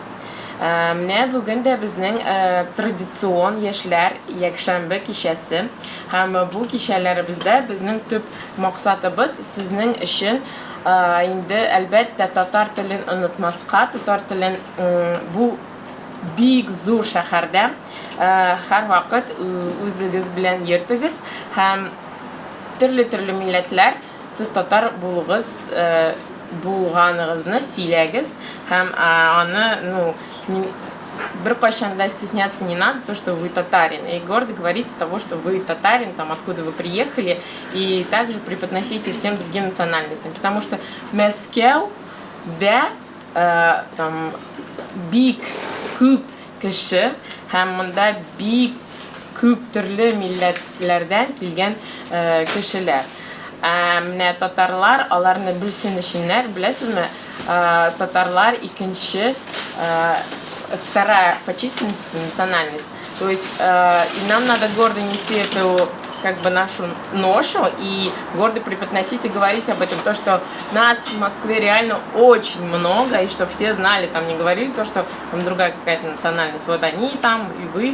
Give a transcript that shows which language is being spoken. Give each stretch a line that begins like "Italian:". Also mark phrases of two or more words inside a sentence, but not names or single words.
Tatar: Менә бүген дә безнең традицион яшьләр якшәмбе кичәсе һәм бу кичәләребездә безнең төп максатыбыз сезнең өчен инде әлбәттә татар телен онытмаска, татар телен бу бик зур шәһәрдә һәр вакыт үзегез белән йөртегез һәм төрле милләтләр сез татар булганыгызны сөйләгез һәм аны беркайчан да
Russian: стесняться не надо, то, что вы татарин, и гордо говорите того, что вы татарин, там, откуда вы приехали, и также преподносите всем другим национальностям, потому что
Tatar: Мәскәү да
Russian: там
Tatar: бик күп кеше һәм монда бик күп төрле милләтләрдән килгән кешеләр. Менә татарлар, аларны белсенешеннәр, беләсезме, татарлар икенче
Russian: вторая по численности национальность. То есть и нам надо гордо нести эту как бы нашу ношу и гордо преподносить и говорить об этом, то, что нас в Москве реально очень много, и что все знали, там не говорили то, что там другая какая-то национальность, вот они там и вы.